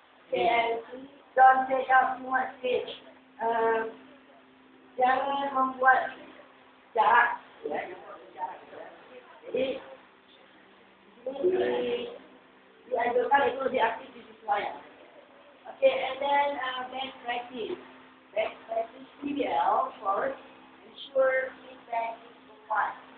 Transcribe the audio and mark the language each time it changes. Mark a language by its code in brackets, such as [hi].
[en] And don't take out too much space. [id] Jangan membuat jarak, ya, Jadi ini dianjurkan itu lebih aktif di siswanya. [en] Okay, and then best practice. Best practice PBL first, ensure feedback is required.